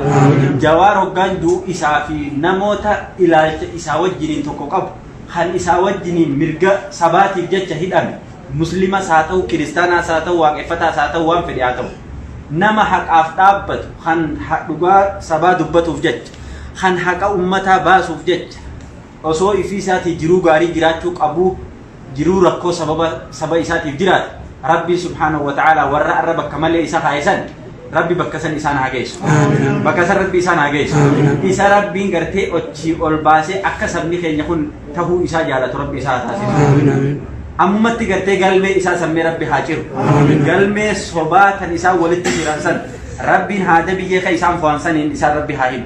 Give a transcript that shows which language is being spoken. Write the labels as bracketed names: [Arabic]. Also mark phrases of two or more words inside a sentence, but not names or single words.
[Oromo] Jawaar hoggaan duu isaa fi namoota ilaalcha isaa wajjiniin tokko qabu kan isaa wajjiniin mirga sabaatiif jecha hidhame muslimas haa ta'u kiristaanaas haa ta'u waaqeffataas haa ta'u waan fedhe haa ta'u nama haqaaf dhaabbatu kan dhugaa sabaa dubbatuuf jecha kan haqa ummataa baasuuf jecha osoo ifii isaatii jiruu gaarii jiraachuu qabu jiruu rakkoo saba isaatiif jiraate rabbi [Arabic] سبحانه وتعالى [Oromo] warra arra bakka malee isa haayisan rabbi bakka san isaan haa geessu. Bakka san rabbi isaan haa geessu. Isa rabbiin gartee ochii ol baasee akka sabni keenya kun tahuu isaa jaalatu rabbi isaa taasisu. Ammatti gartee galmee isaa sammee rabbi haa ciru. Galmee sobaa tan isaa walitti jiran san rabbiin haada biyyee ka isaan fo'an saniin isaan rabbi haa himu.